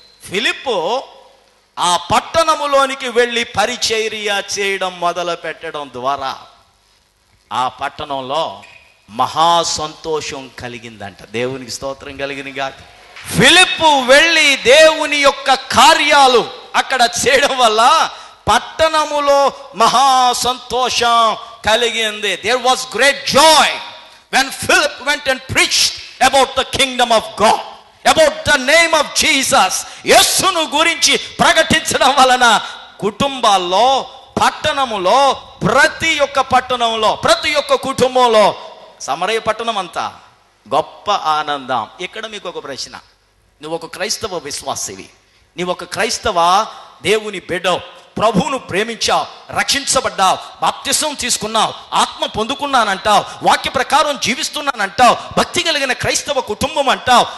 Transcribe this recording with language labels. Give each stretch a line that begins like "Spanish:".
Telugu: ఫిలిప్పు ఆ పట్టణములోనికి వెళ్ళి పరిచర్య చేయడం మొదలు పెట్టడం ద్వారా ఆ పట్టణంలో మహా సంతోషం కలిగిందంట. దేవునికి స్తోత్రం కలిగింది కాక. ఫిలిప్పు వెళ్ళి దేవుని యొక్క కార్యాలు అక్కడ చేయడం వల్ల పట్టణములో మహా సంతోషం కలిగింది.
English: There was great joy when Philip went and preached about the kingdom of God, about the name of Jesus.
Telugu: యేసును గురించి ప్రకటించడం వలన కుటుంబాల్లో, పట్టణములో, ప్రతి ఒక్క పట్టణంలో, ప్రతి ఒక్క కుటుంబంలో, సమరయ పట్టణం అంతా గొప్ప ఆనందం. ఇక్కడ మీకు ఒక ప్రశ్న. నువ్వు ఒక క్రైస్తవ విశ్వాసివి, నీవు ఒక క్రైస్తవ దేవుని బిడ్డవు, ప్రభువును ప్రేమించావు, రక్షించబడ్డావు, బాప్తిసం తీసుకున్నావు, ఆత్మ పొందుకున్నానంటావు, వాక్య ప్రకారం జీవిస్తున్నానంటావు, భక్తి కలిగిన క్రైస్తవ కుటుంబం అంటావు.